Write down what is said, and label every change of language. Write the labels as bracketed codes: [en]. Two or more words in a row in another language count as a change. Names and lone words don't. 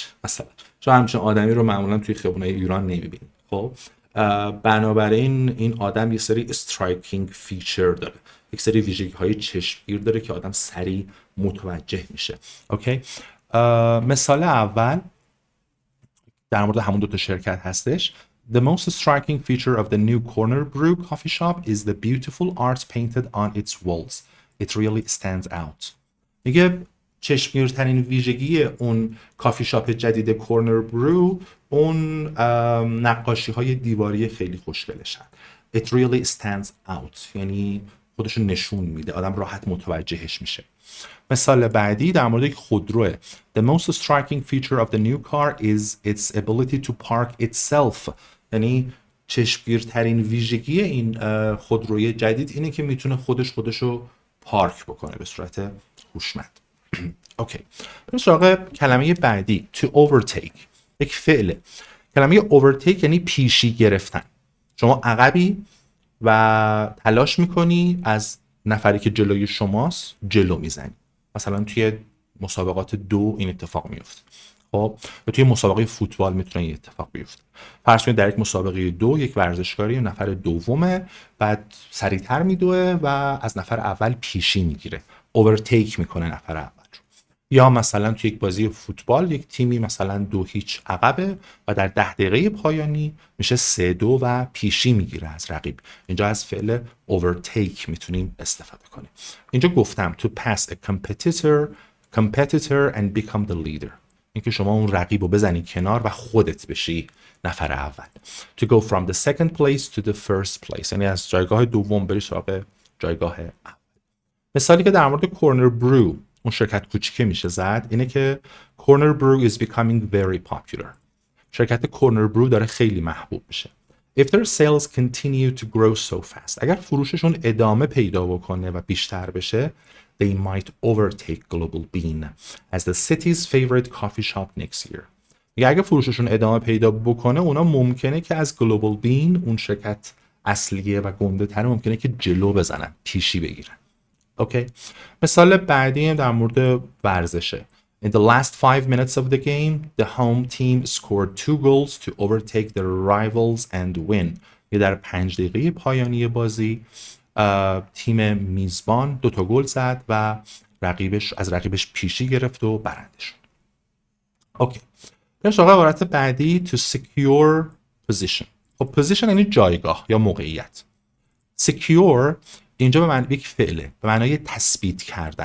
[fa] مثلا شما همچین آدمی رو معمولا توی خیابونای ایران نمیبینید. خب بنابراین این آدم یه سری [en] striking feature [fa] داره، یک سری ویژگی های چشمگیر داره که آدم سریع متوجه میشه. اوکی؟ مثال اول در مورد همون دوتا شرکت هستش. [en] The most striking feature of the new Corner Brew coffee shop is the beautiful art painted on its walls. It really stands out. [fa] میگه چشمگیرترین ویژگی اون [en] coffee shop [fa] جدید کورنر برو اون نقاشی های دیواری خیلی خوشگلشن. [en] It really stands out [fa] یعنی خودشون نشون میده، آدم راحت متوجهش میشه. مثال بعدی در مورد خودروه. [en] The most striking feature of the new car is its ability to park itself. [fa] یعنی چشمگیرترین ویژگی این خودروی جدید اینه که میتونه خودشو پارک بکنه به صورت هوشمند. اوکی. بریم سراغ کلمه بعدی [en] to overtake. [fa] یک فعله. کلمه overtake یعنی پیشی گرفتن. شما عقبی و تلاش میکنی از نفری که جلوی شماست جلو میزنی. مثلا توی مسابقات دو این اتفاق میفته. خب یا توی مسابقه فوتبال میتونه این اتفاق بیفته. فرض کنید در یک مسابقه دو یک ورزشکاری نفر دومه، بعد سریعتر میدوه و از نفر اول پیشی میگیره، overtake میکنه نفر اول. یا مثلا توی یک بازی فوتبال یک تیمی مثلا 2-0 عقبه و در 10 دقیقه پایانی میشه 3-2 و پیشی میگیره از رقیب. اینجا از فعل overtake میتونیم استفاده کنیم. اینجا گفتم [en] to pass a competitor and become the leader. [fa] اینکه شما اون رقیب رو بزنی کنار و خودت بشی نفر اول. [en] To go from the second place to the first place. [fa] یعنی از جایگاه دوم بری سراغ جایگاه اول. مثالی که در مورد کورنر برو اون شرکت کوچیکه میشه زد اینه که کورنر برو [en] is becoming very popular. [fa] شرکت کورنر برو داره خیلی محبوب میشه. [en] If their sales continue to grow so fast. [fa] اگر فروششون ادامه پیدا بکنه و بیشتر بشه [en] they might overtake Global Bean as the city's favorite coffee shop next year. [fa] اگه فروششون ادامه پیدا بکنه اونا ممکنه که از Global Bean اون شرکت اصلیه و گنده تره ممکنه که جلو بزنن، پیشی بگیرن. اوکی. مثال بعدی در مورد ورزشه. [en] In the last 5 minutes of the game, the home team scored 2 goals to overtake their rivals and win. [fa] یه در 5 دقیقه پایانی بازی تیم میزبان 2 گل زد و از رقیبش پیشی گرفت و برنده شد. اوکی. بریم سراغ عبارت بعدی [en] to secure position. [fa] خب position یعنی جایگاه یا موقعیت. secure اینجا به معنی یک فعله، به معنای تثبیت کردن.